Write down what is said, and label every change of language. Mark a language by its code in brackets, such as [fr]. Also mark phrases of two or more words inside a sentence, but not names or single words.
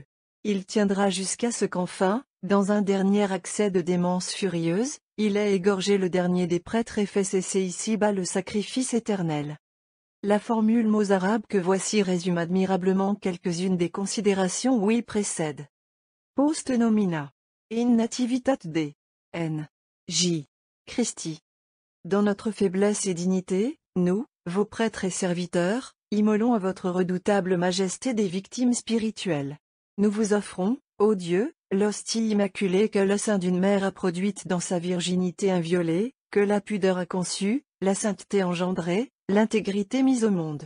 [fr] Il tiendra jusqu'à ce qu'enfin, dans un dernier accès de démence furieuse, il ait égorgé le dernier des prêtres et fait cesser ici-bas le sacrifice éternel. La formule mots arabes que voici résume admirablement quelques-unes des considérations où il précède. [la] Post nomina. In nativitate Dei. N. J. Christi. [fr] Dans notre faiblesse et dignité, nous, vos prêtres et serviteurs, immolons à votre redoutable majesté des victimes spirituelles. Nous vous offrons, ô Dieu, l'hostie immaculée que le sein d'une mère a produite dans sa virginité inviolée, que la pudeur a conçu, la sainteté engendrée, l'intégrité mise au monde.